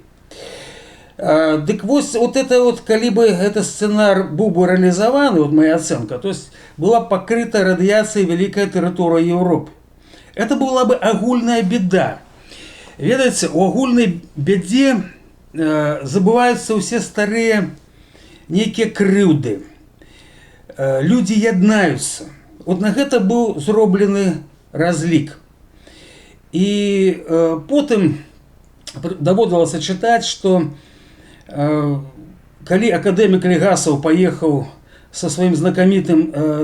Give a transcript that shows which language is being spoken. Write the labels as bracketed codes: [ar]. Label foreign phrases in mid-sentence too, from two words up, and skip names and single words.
[ru] Дык вот это вот, калі бы этот сценар быў бы реализован, вот моя оценка, то есть была покрыта радиацией великая территория Европы. Это была бы агульная беда. [be] Ведаеце, у агульнай бядзе забываюцца ўсе старыя нейкія крыўды. Людзі яднаюцца. Вот на гэта быў зроблены разлік. І потым даводзілася чытаць, што калі акадэмік Легасаў паехаў со сваім знакамітым